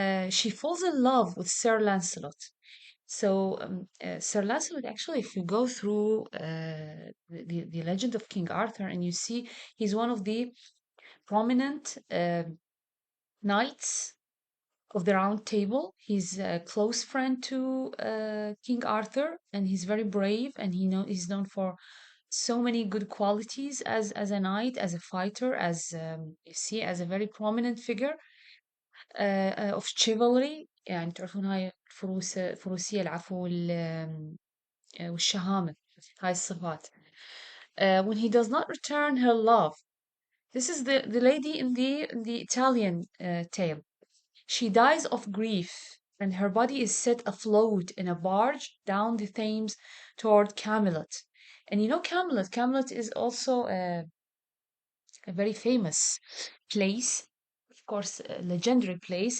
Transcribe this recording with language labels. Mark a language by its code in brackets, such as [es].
[en] She falls in love with Sir Lancelot. So Sir Lancelot, actually, if you go through the legend of King Arthur and you see he's one of the prominent knights of the Round Table. He's a close friend to King Arthur, and he's very brave, and he's known for so many good qualities as a knight, as a fighter, as you see, as a very prominent figure of chivalry. [ar] يعني تعرفون هاي الفروسية العفو والشهامة هاي الصفات. [en] When he does not return her love, this is the lady in the Italian tale. She dies of grief, and her body is set afloat in a barge down the Thames toward Camelot. And Camelot is also a very famous place, of course, a legendary place.